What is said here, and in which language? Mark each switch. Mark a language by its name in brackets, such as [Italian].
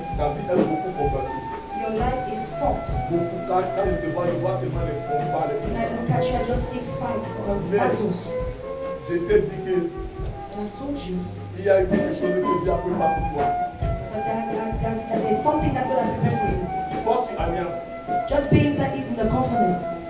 [French] Ta vie est beaucoup combattue. [English] Your life is fought. [French] Beaucoup, quand je te vois, je vois seulement les combats. [English] When I look at you, I just see fight for battles. [French] Je t'ai dit que [English] And I told you. [French] Il y a quelque chose que Dieu a préparé pour toi. [English] But there's something that God has prepared for you. [French] Sois sur alliance. [English] Just being that in the covenant.